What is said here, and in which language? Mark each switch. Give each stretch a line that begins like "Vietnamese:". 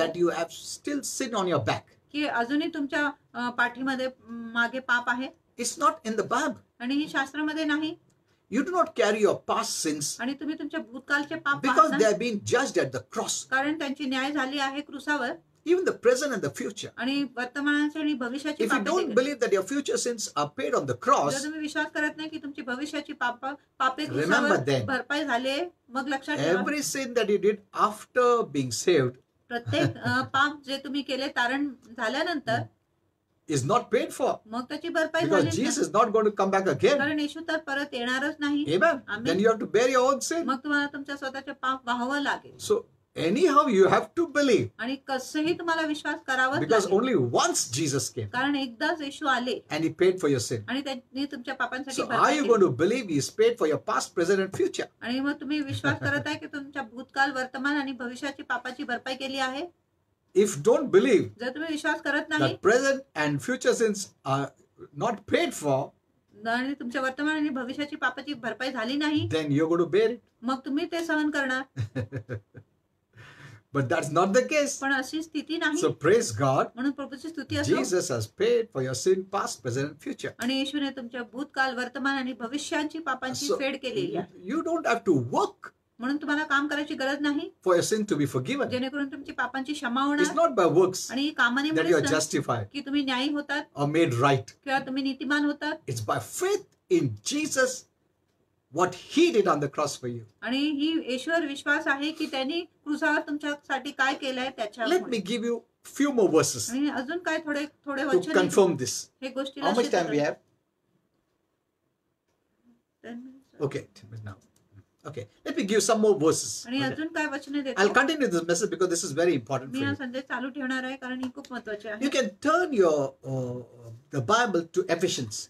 English: that you have still sin on your back?
Marathi: की अजूनही तुमच्या पाठीमध्ये मागे पाप आहे?
English: It's not in the Bible.
Marathi: आणि ही शास्त्रामध्ये नाही.
English: You do not carry your past sins
Marathi: आणि तुम्ही तुमच्या भूतकाळचे पाप
English: because
Marathi: पाहत
English: they
Marathi: नाही.
English: are being judged at the cross.
Marathi: कारण त्यांची न्याय झाली आहे क्रुसावर.
English: Even the present and the future.
Marathi: आणि वर्तमानाची आणि भविष्याची
English: If you
Marathi: पापे
English: don't
Marathi: देखील.
English: believe that your future sins are paid on the
Marathi: जर
English: cross,
Marathi: तुम्ही विश्वास करत नाही की तुमची भविष्याची पापे क्रुसावर
English: then,
Marathi: भरपाई झाली आहे, मग लक्षात ठेवा
English: every sin that you did after being saved
Marathi: प्रत्येक पाप जे तुम्ही केले तारण झाल्यानंतर
English: is not paid for.
Marathi: मग त्याची भरपाई
English: Because
Marathi: झाली
English: Jesus is not going to come back again.
Marathi: कारण येशू तर परत येणारच नाही.
English: Amen. Amen. Then you have to bear your own sin.
Marathi: मग तुम्हाला तुमच्या स्वतःचे पाप वाहावं लागेल.
English: So anyhow you have to believe.
Marathi: आणि कसंही तुम्हाला विश्वास करावाच
English: Because
Marathi: लागेल.
English: only once Jesus came
Marathi: कारण एकदाच येशू आले
English: and he paid for your sin.
Marathi: आणि त्यांनी तुमच्या पापांसाठी
English: So are
Marathi: भरपाई
English: you
Marathi: केली.
English: going to believe he is paid for your past, present and future?
Marathi: आणि मग तुम्ही विश्वास करत आहे की तुमच्या भूतकाल वर्तमान आणि भविष्याची पापाची भरपाई केली आहे?
English: If don't believe
Marathi: जर तुम्ही विश्वास करत नाही
English: that present and future sins are not paid for,
Marathi: आणि तुमच्या वर्तमान आणि भविष्याची पापाची भरपाई झाली नाही,
English: then you're going to bear it.
Marathi: मग तुम्ही ते सहन करणार.
English: But that's not the case.
Marathi: पण अशी स्थिती नाही.
English: So praise God.
Marathi: म्हणून प्रभूची स्तुती असो.
English: Jesus has paid for your sin, past, present, and future.
Marathi: आणि येशूने तुमच्या भूतकाल, वर्तमान आणि भविष्याची पापांची
English: So
Marathi: फेड केलेली आहे.
English: you don't have to work
Marathi: म्हणून तुम्हाला काम करायची गरज नाही,
English: for your sin to be forgiven.
Marathi: जेणेकरून तुमची पापांची क्षमा
English: It's
Marathi: होणार.
English: not by works
Marathi: आणि कामाने
English: that you are
Marathi: म्हणत
English: justified
Marathi: की तुम्ही न्यायी होतात
English: or made right.
Marathi: किंवा तुम्ही नीतिमान होतात.
English: It's by faith in Jesus, what He did on the cross for you.
Marathi: आणि ही येशूवर विश्वास आहे की त्यांनी क्रुसावर तुमच्यासाठी काय केलंय
English: Let
Marathi: त्याच्यावर.
English: me give you few more verses
Marathi: आणि अजून काय थोडे थोडे
English: to
Marathi: वचन
English: confirm this.
Marathi: हे गोष्टीला
English: How much time we have? 10 minutes. Okay, 10 minutes now. Okay, let me give some more verses.
Marathi: आणि
English: Okay.
Marathi: अजून काय वचने
English: I'll
Marathi: देतो.
English: continue this message because this is very important
Marathi: मी
English: for
Marathi: हा
English: you.
Marathi: संदेश चालू ठेवणार आहे कारण ही खूप महत्वाची आहे.
English: You can turn the Bible to Ephesians